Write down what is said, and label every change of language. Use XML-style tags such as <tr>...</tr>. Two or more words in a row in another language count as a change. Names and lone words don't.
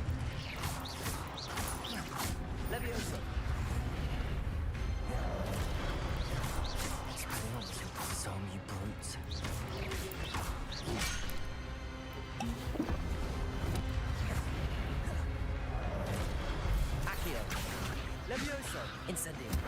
<en>Leviosa! Expelliarmus will disarm you brutes. Accio! Leviosa! Incendio!</en>